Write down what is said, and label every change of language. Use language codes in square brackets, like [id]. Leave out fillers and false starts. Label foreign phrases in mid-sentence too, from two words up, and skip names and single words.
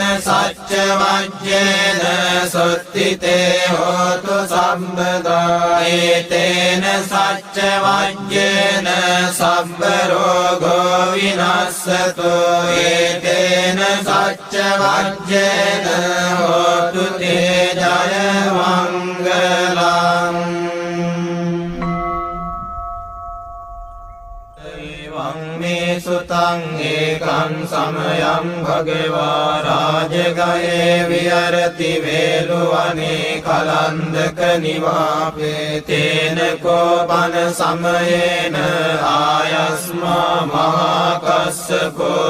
[pi] සච්ච වජ්ජේන සොත්තිතේ හෝතු සම්බදා ඒතේන සච්ච වජ්ජේන සබ්බ රෝගෝ විනස්සතු ඒතේන සච්ච වජ්ජේන හෝතු තේ ජය මංගලං මේ සුතං ඒකං සමයං භගවා රාජගයේ විහරති වේලුවනේ කලන්දක නිවාපේ තේන කෝපන සමයේන ආයස්මා මහාකස්සපෝ